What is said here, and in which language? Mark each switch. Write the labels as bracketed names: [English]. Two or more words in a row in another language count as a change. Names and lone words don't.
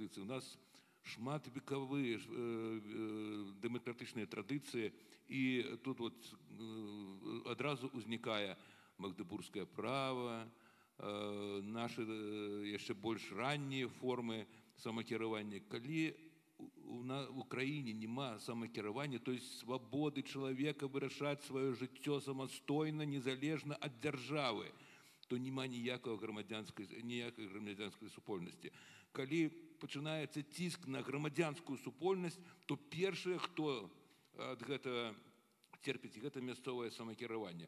[Belarusian] У нас шмат векавыя дэмакратычныя традыцыі, і тут вот адразу ўзнікае магдэбургскае права, наши яшчэ больш раннія формы самакіравання. Калі [Russian] в Украине [Belarusian] нема самакіравання, [Russian] то есть свободы человека [Belarusian] вырашаць свое жыццё самастойна, незалежна ад дзяржавы, то нема ніякай грамадзянскай супольнасці. Калі пачынаецца ціск на грамадзянскую супольнасць, то першае, хто ад гэтага терпіць, гэта мясцовае самакіраванне.